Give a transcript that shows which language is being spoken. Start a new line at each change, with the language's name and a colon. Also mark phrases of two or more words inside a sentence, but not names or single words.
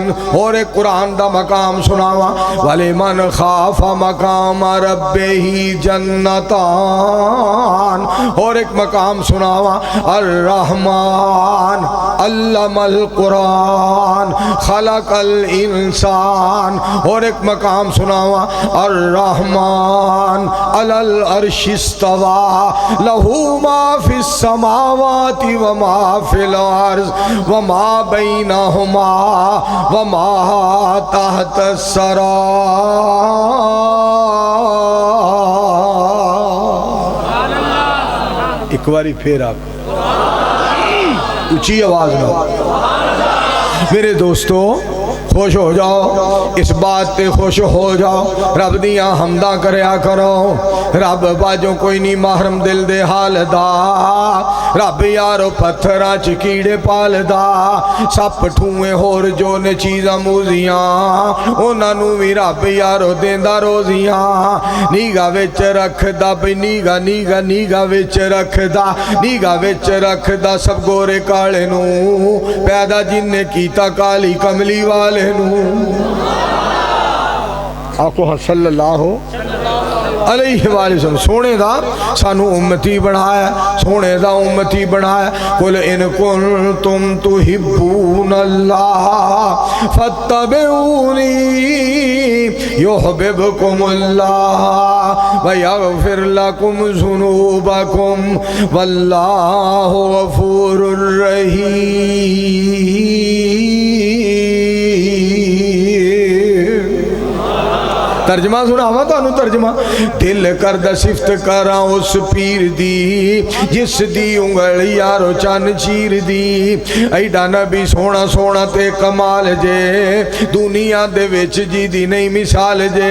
Punjabi: اور ایک قرآن دا مقام سناواں,
Arabic: ولمن خاف مقام ربه جنتان.
Punjabi: اور ایک مقام سناواں,
Arabic: الرحمن علم القرآن خلق الإنسان.
Punjabi: اور ایک مقام سناواں,
Arabic: الرحمن على العرش استوى له ما في السماوات وما في الأرض وما بينهما وما تحت الثرى.
Punjabi: ایک باری پھر آپ اونچی آواز میں میرے دوستو خوش ہو جاؤ، اس بات پے خوش ہو جاؤ, इस बात पे खुश हो जाओ, رب دیا حمدا کریا کرو. رب باجھوں کوئی نہیں محرم دل دے حال دا، رب یارو پتھراں چ کیڑے پالدا، سپ ٹھوہے ہور جو نے چیزاں موذیاں اُنہاں نوں بھی رب یارو دیندا روزیاں. نگاہ وچ رکھدا بئی نگاہ نگاہ نگاہ وچ رکھدا، نگاہ وچ رکھدا سب گورے کالے نوں، پیدا جنہے کیتا کالی کملی والے آکھو ہاں
Arabic: صلى الله عليه وسلم.
Punjabi: سوہنے دا سانوں امتی بنایا، سوہنے دا امتی بنایا.
Arabic: قل إن كنتم تحبون الله فاتبعوني يحببكم الله ويغفر لكم ذنوبكم والله غفور رحيم.
Punjabi: ترجمہ سناواں تہانوں ترجمہ. دل کردا صفت کراں اس پیر دی جس دی انگل یارو چن چیر دی. ایڈا نبی سوہنا سوہنا تے کمال جے، دنیا دے وچ جی دی نہیں مثال جے.